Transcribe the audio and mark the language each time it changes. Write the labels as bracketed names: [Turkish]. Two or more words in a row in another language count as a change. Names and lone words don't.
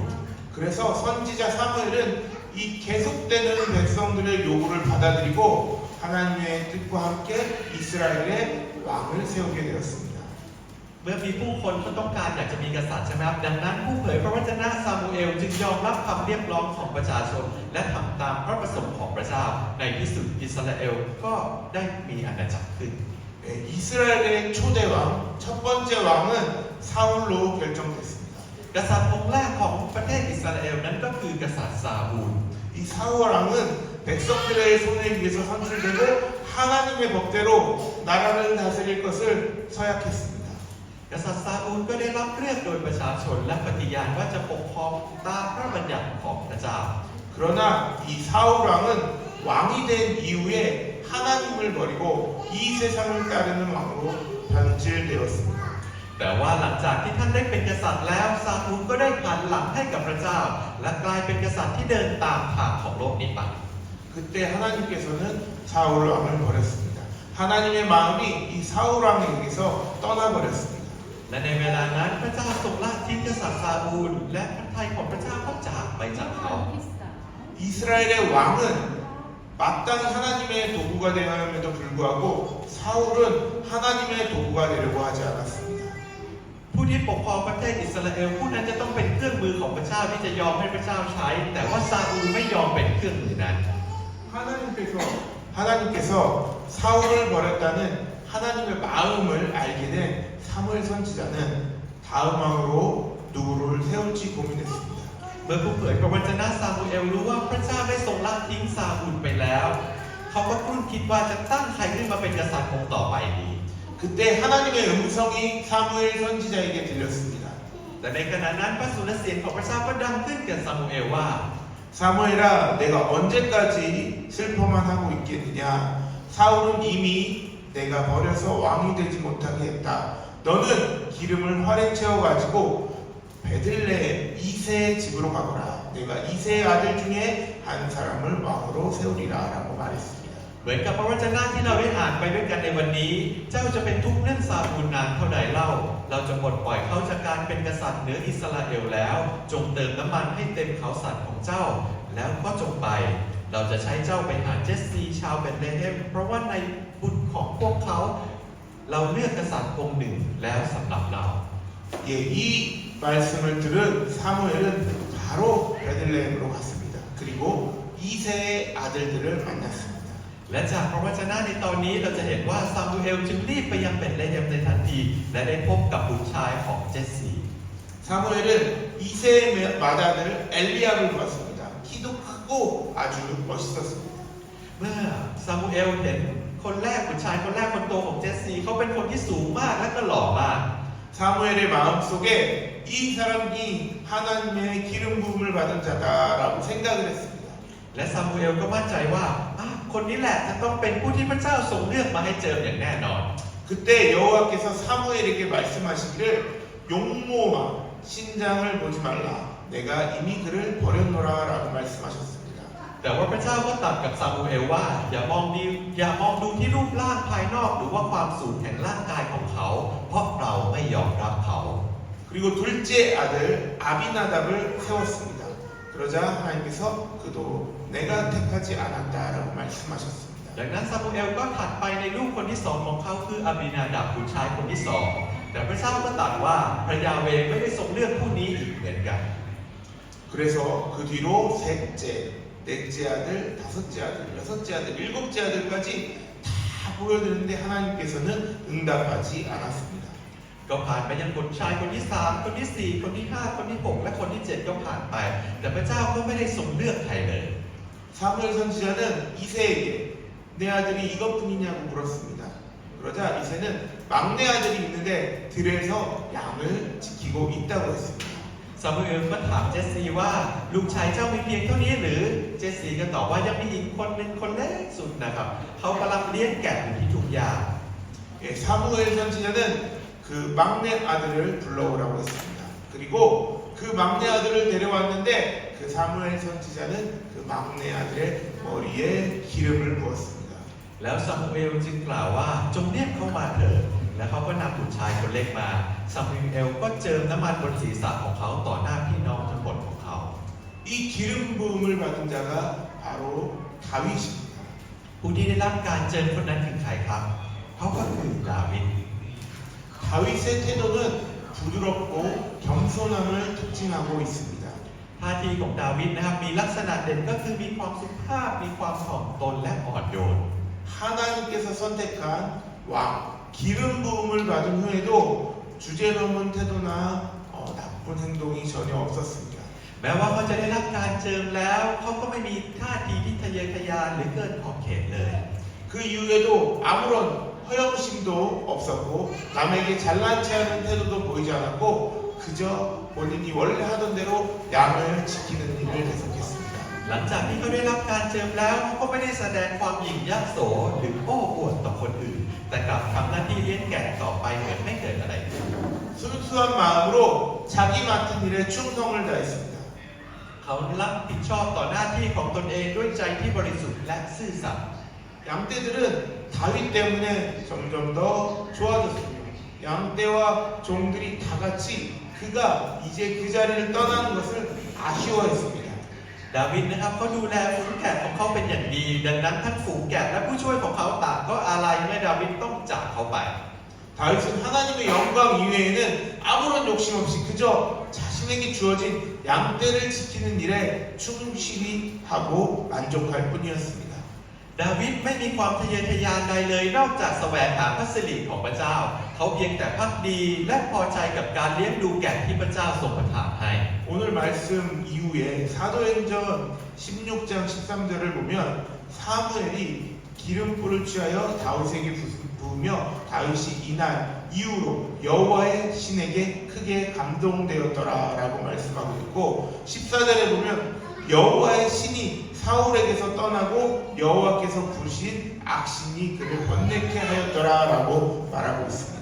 [Korean] 그래서 선지자 사무엘은 이 계속되는 백성들의 요구를 받아들이고 하나님의 뜻과 함께 이스라엘의 왕을 세우게 되었습니다. [Thai] เมื่อมีผู้คนเขาต้องการอยากจะมีกษัตริย์ใช่ไหมครับดังนั้นผู้เผยพระวจนะซามูเอลจึงยอมรับคำเรียกร้องของประชาชนและทำตามพระประสงค์ของพระเจ้าในที่สุดอิสราเอลก็ได้มีอาณาจักรขึ้น [Korean] 이스라엘의 초대 왕, 첫 번째 왕은 사울로 결정됐습니다. [Thai] กษัตริย์องค์แรกของประเทศอิสราเอลนั้นก็คือกษัตริย์ซาอูล [Korean] 이 사울 왕은 백성들의 손에 의해서 선출되고 하나님의 법대로 나라를 다스릴 것을 서약했습니다. [Thai] กษัตริย์ซาอูลก็ได้รับเลือกโดยประชาชนและปฏิญาณว่าจะปกครองตามพระบัญญัติของพระเจ้า [Korean] 그러나 이 사울 왕은 왕이 된 이후에 하나님을 버리고 이 세상을 따르는 왕으로 변질되었습니다. [Thai] แต่ว่าหลังจากที่ท่านได้เป็นกษัตริย์แล้วซาอูลก็ได้หันหลังให้กับพระเจ้า และกลายเป็นกษัตริย์ที่เดินตามทางของโลกนี้ไป [Korean] 그때 하나님께서는 사울 왕을 버렸습니다. 하나님의 마음이 이 사울 왕에게서 떠나버렸습니다. [Thai] และในเวลานั้นพระเจ้าทรงละทิ้งกษัตริย์ซาอูลและพระทัยของพระเจ้าก็จากไปจากเขา [Korean] 이스라엘의 왕은 마땅히 하나님의 도구가 되어야 함에도 불구하고 사울은 하나님의 도구가 되려고 하지 않았습니다. [Thai] ผู้ที่ปกครองประเทศอิสราเอลผู้นั้นจะต้องเป็นเครื่องมือของพระเจ้าที่จะยอมให้พระเจ้าใช้ แต่ว่าซาอูลไม่ยอมเป็นเครื่องมือนั้น [Korean] 하나님께서 사울을 버렸다는 하나님의 마음을 알게 된 사무엘 선지자는 다음 왕으로 누구를 세울지 고민했습니다. [Thai] เมื่อผู้เผยพระวจนะซามูเอลรู้ว่าพระเจ้าได้ทรงละทิ้งซาอูลไปแล้วเขาก็ครุ่นคิดว่าจะตั้งใครขึ้นมาเป็นกษัตริย์องค์ต่อไปดี [Korean] 그때 하나님의 음성이 사무엘 선지자에게 들렸습니다. [Thai] แต่ในขณะนั้นพระสุรเสียงของพระเจ้าก็ดังขึ้นแก่ซามูเอลว่า [Korean] 사무엘아, 내가 언제까지 슬퍼만 하고 있겠느냐? 사울은 이미 내가 버려서 왕이 되지 못하게 했다. 너는 기름을 활에 채워가지고 베들레헴 이새의 집으로 가거라. 내가 이새의 아들 중에 한 사람을 왕으로 세우리라라고 말했습니다. [Thai] เหมือนกับพระวจนะที่เราได้อ่านไปด้วยกันในวันนี้ เจ้าจะเป็นทุกข์เรื่องซาอูลนานเท่าใดเล่า เราจะปลดปล่อยเขาจากการเป็นกษัตริย์เหนืออิสราเอลแล้ว จงเติมน้ำมันให้เต็มเขาสัตว์ของเจ้า แล้วก็จงไป เราจะใช้เจ้าไปหาเจสซีชาวเบธเลเฮมเพราะว่าในบุตรของพวกเขา เราเลือกกษัตริย์องค์หนึ่งแล้วสำหรับเรา [Korean] 예, 이 말씀을 들은 사무엘은 바로 베들레헴으로 갔습니다. 그리고 이새의 아들들을 만났습니다. [Thai] และจากพระวจนะในตอนนี้เราจะเห็นว่าซามูเอลจึงรีบไปยังเบธเลเฮมในทันที และได้พบกับบุตรชายของเจสซี [Korean] 사무엘은 이새의 맏아들 엘리압을 보았습니다. 키도 크고 아주 멋있었습니다. [Thai] เมื่อซามูเอลเห็นคนแรกบุตรชายคนแรกคนโตของเจสซีเขาเป็นคนที่สูงมากและก็หล่อมาก [Korean] 사무엘의 마음속에 이 사람이 하나님의 기름 부음을 받은 자다라고 생각을 했습니다. [Thai] และซามูเอลก็มั่นใจว่าคนนี้แหละจะต้องเป็นผู้ที่พระเจ้าทรงเลือกมาให้เจออย่างแน่นอน [Korean] 그때 여호와께서 사무엘에게 말씀하시기를 용모와 신장을 보지 말라. 내가 이미 그를 버렸노라라고 말씀하셨습니다. [Thai] แต่ว่าพระเจ้าก็ตรัสกับซามูเอลว่าอย่ามองดูที่รูปร่างภายนอกหรือว่าความสูงแห่งร่างกายของเขา เพราะเราไม่ยอมรับเขา [Korean] 그리고 둘째 아들 아비나답을 세웠습니다. 그러자 하나님께서 그도 내가 택하지 않았다라고 말씀하셨습니다. [Thai] ดังนั้นซามูเอลก็ถัดไปในลูกคนที่สองของเขาคืออาบินาดับบุตรชายคนที่สองแต่พระเจ้าก็ตรัสว่าพระยาเวห์ไม่ได้ทรงเลือกผู้นี้อีกเหมือนกัน [Korean] 그래서 그 뒤로 셋째, 넷째 아들, 다섯째 아들, 여섯째 아들, 일곱째 아들까지 다 보여드렸는데 하나님께서는 응답하지 않았습니다. [Thai] ก็ผ่านไปยังบุตรชายคนที่สามคนที่สี่คนที่ห้าคนที่หกและคนที่เจ็ดก็ผ่านไป แต่พระเจ้าก็ไม่ได้ทรงเลือกใครเลย [Korean] 사무엘 선지자는 이새에게 내 아들이 이것뿐이냐고 물었습니다. 그러자 이새는 막내 아들이 있는데 들에서 양을 지키고 있다고 했습니다. [Thai] ซามูเอลก็ถามเจสซีว่าลูกชายเจ้ามีเพียงเท่านี้หรือเจสซีก็ตอบว่ายังมีอีกคนหนึ่งคนเล็กสุดนะครับเขากำลังเลี้ยงแกะอยู่ที่ทุ่งหญ้า [Korean] 예, 사무엘 선지자는 그 막내 아들을 불러오라고 했습니다. 그리고 그 막내 아들을 데려왔는데 그 사무엘 선지자는 그 막내 아들의 머리에 기름을 부었습니다. [Thai] แล้วซามูเอลจึงกล่าวว่าจงเรียกเขามาเถิดและเขาก็นำบุตรชายคนเล็กมาซามูเอลก็เจิมน้ำมันบนศีรษะของเขาต่อหน้าพี่น้องทั้งหมดของเขา [Korean] 이 기름 부음을 받은 자가 바로 다윗입니다. [Thai] ผู้ที่ได้รับการเจิมคนนั้นคือใครครับเขาก็คือดาวิด [Korean] 다윗의 태도는 부드럽고 겸손함을 특징하고 있습니다. [Thai] ท่าทีของดาวิดนะครับมีลักษณะเด่นก็คือมีความสุภาพมีความถ่อมตนและอ่อนโยน [Korean] 하나님께서 선택한 왕 기름 부음을 받은 후에도 주제넘은 태도나 나쁜 행동이 전혀 없었습니다. [Thai] แม้ว่าเขาจะได้รับการเจิมแล้วเขาก็ไม่มีท่าทีที่ทะเยอทะยานหรือเกินขอบเขตเลย [Korean] 그 이후에도 아무런 허영심도 없었고 남에게 잘난 체하는 태도도 보이지 않았고 그저 본인이 원래 하던 대로 양을 지키는 일을 계속했습니다. [Thai] หลังจากที่เขาได้รับการเจิมแล้วเขาก็ไม่ได้แสดงความหยิ่งยักษ์โสหรือโอ้อวดต่อคนอื่น แต่กลับทำหน้าที่เลี้ยงแกะต่อไปเหมือนไม่เกิดอะไรขึ้น [Korean] 순수한 마음으로 자기 맡은 일에 충성을 다했습니다. [Thai] เขารับผิดชอบต่อหน้าที่ของตนเองด้วยใจที่บริสุทธิ์และซื่อสัตย์ [Korean] 양떼들은 다윗 때문에 점점 더 좋아졌습니다. 양떼와 종들이 다 같이 그가 이제 그 자리를 떠나는 것을 아쉬워했습니다. [Thai] ดาวิดนะครับเขาดูแลฝูงแกะของเขาเป็นอย่างดี ดังนั้นทั้งฝูงแกะและผู้ช่วยของเขาต่างก็อาลัยเมื่อดาวิดต้องจากเขาไป [Korean] 다윗은 하나님의 영광 이외에는 아무런 욕심 없이 그저 자신에게 주어진 양떼를 지키는 일에 충실히 하고 만족할 뿐이었습니다. [Thai] ดาวิดไม่มีความทะเยอทะยานใดเลยนอกจากแสวงหาพระสิริของพระเจ้าเขาเพียงแต่ภักดีและพอใจกับการเลี้ยงดูแกะที่พระเจ้าทรงประทานให้ [Korean] 오늘 말씀 이후에 사도행전 16장 13절을 보면 사무엘이 기름불을 취하여 다윗에게 부으며 다윗이 이날 이후로 여호와의 신에게 크게 감동되었더라라고 말씀하고 있고 14절에 보면 여호와의 신이 사울에게서 떠나고 여호와께서 부르신 악신이 그를 번뇌케 하였더라라고 말하고 있습니다.